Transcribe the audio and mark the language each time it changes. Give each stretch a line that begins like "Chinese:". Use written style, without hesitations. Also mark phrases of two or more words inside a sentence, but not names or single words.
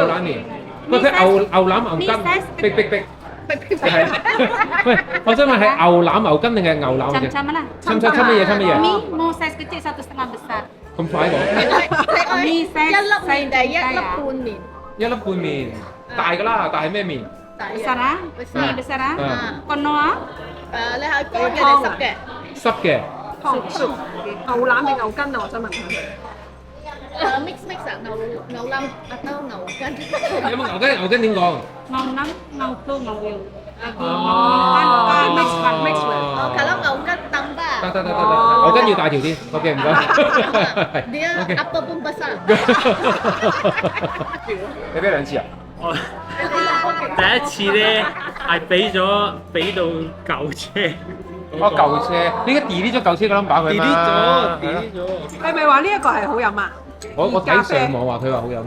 Cantonese: 牛腩麵。喂，佢牛腩牛筋，逼。係。喂，我想問係牛腩牛筋定係牛腩嘅啫？
Malay: Macam-macam lah.
Cantonese: 侵乜嘢？侵乜嘢？
Malay: Mie mau size kecil 1,5 besar.
Cantonese: 咁快講？你一粒麵定一粒半麵？一粒半麵，大㗎啦，大係咩麵？
Malay: Besar ah? Mie besar ah? Penuh ah?
Cantonese: 你係乾嘅定濕嘅？濕嘅。牛腩定牛筋啊？我想問下。 mix 啊，牛腩atau牛筋？有冇牛筋？牛筋點講？ Ngau nam, ngau tu, ngau will.
Malay: Lagi
Cantonese: 哦
English: mix with。
Cantonese: 哦，kalau 牛筋tambah。得，牛筋要大條啲。OK，唔該。
Malay: Dia apa pun besar。
Cantonese: 你俾兩次啊？我第一次咧係俾到舊車，哦，舊車，你而家 delete 咗舊車個 number 佢 delete 嘛咗，delete 咗。係咪話呢一個係好飲啊？我睇上網話佢話好飲咯。